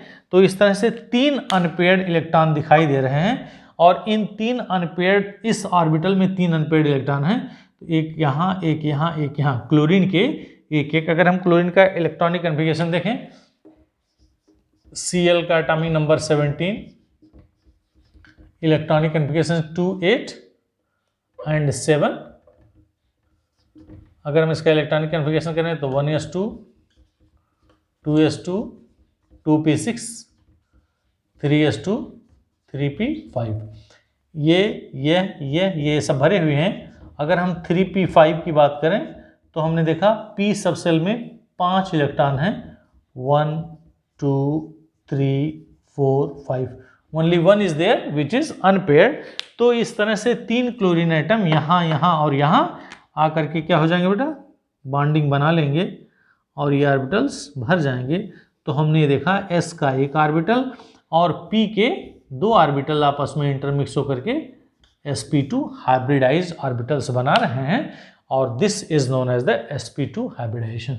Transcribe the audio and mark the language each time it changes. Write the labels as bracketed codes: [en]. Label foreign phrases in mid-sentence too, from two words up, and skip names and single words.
[hi] तो इस तरह से 3 [en] unpaired electron [hi] दिखाई दे रहे हैं और इन 3 अनपेयर्ड, इस ऑर्बिटल में 3 [en] unpaired electron [hi] हैं, तो एक यहाँ, एक यहाँ, एक यहाँ, क्लोरीन के एक एक। अगर हम क्लोरीन का [en] electronic configuration [hi] देखें, Cl का [en] atomic number [hi] 17, [en] electronic configuration [hi] 2 8 एंड 7। अगर हम इसका [en] electronic configuration [hi] करें तो 1s2 2s2 2p6 3s2 3p5, ये सब भरे हुए हैं। अगर हम 3p5 की बात करें तो हमने देखा p [en] sub cell [hi] में 5 इलेक्ट्रॉन हैं, 1 2 3 4 5, [en] only 1 is there which is unpaired. [hi] तो इस तरह से 3 [en] chlorine atom [hi] यहाँ, यहाँ और यहाँ आकर के क्या हो जाएंगे बेटा, बॉन्डिंग बना लेंगे और ये ऑर्बिटल्स भर जाएंगे। तो हमने ये देखा s का एक ऑर्बिटल और p के 2 ऑर्बिटल आपस में इंटरमिक्स होकर के [en] sp2 hybridized orbitals [hi] बना रहे हैं और [en] this is known as the sp2 hybridization.